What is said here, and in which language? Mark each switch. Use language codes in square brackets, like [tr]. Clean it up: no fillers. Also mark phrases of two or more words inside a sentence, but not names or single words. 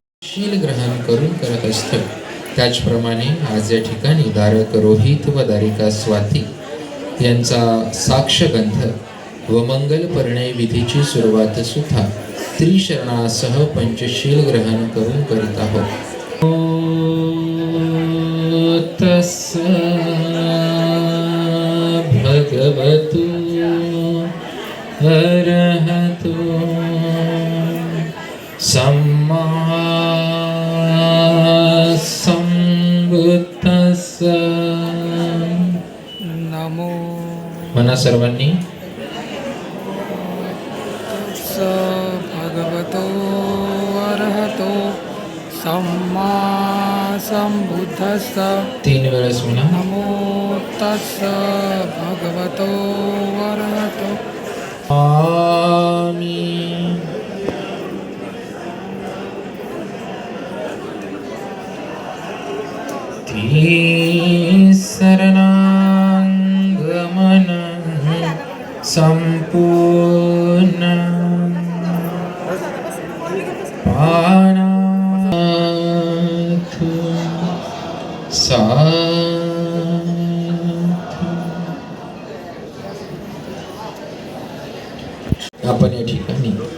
[mr] शील ग्रहण करून करत असतो. त्याचप्रमाणे आज या ठिकाणी दारक रोहित व दारिका स्वाती यांचा साक्षगंध व मंगल परिणय विधीची सुरुवात सुद्धा त्रिशरणासह पंचशील ग्रहण करून करीत आहोत. [pi] तस्स भगवतु अरहतो सम्मा संबुद्धस्स. नमो [mr] म्हणा सर्वांनी. [pi] स भगवतो अरहतो सम्मा संबुद्धस्स. [mr] 3 वेळेस म्हणा. [pi] नमो तस्स भगवतो अरहतो. [mr] आमीन. शरणागमन संपूर्ण पानाथु आपण या ठिकाणी